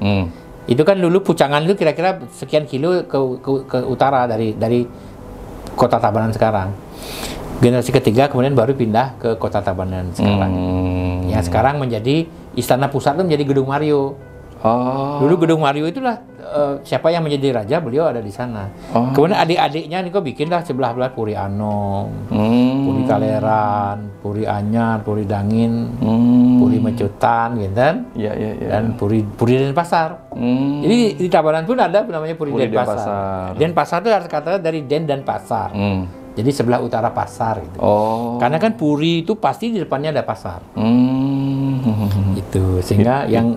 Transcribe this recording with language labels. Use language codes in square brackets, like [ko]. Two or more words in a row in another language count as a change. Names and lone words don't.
[id] Itu kan dulu Pucangan itu kira-kira sekian kilo ke utara dari kota Tabanan sekarang. Generasi ketiga kemudian baru pindah ke kota Tabanan sekarang. Yang sekarang menjadi istana pusat itu menjadi Gedung Mario. Dulu Gedung Mario itulah siapa yang menjadi raja, beliau ada di sana. Kemudian adik-adiknya ini kok bikinlah sebelah-belah Puri Anom, Puri Kaleran, Puri Anyar, Puri Dangin, Puri Mecutan, gitu kan? Dan Puri Denpasar. Jadi di Tabanan pun ada namanya Puri Denpasar. Denpasar itu kata dari Den dan Pasar. Jadi sebelah utara pasar gitu. Karena kan Puri itu pasti di depannya ada pasar. Itu sehingga yang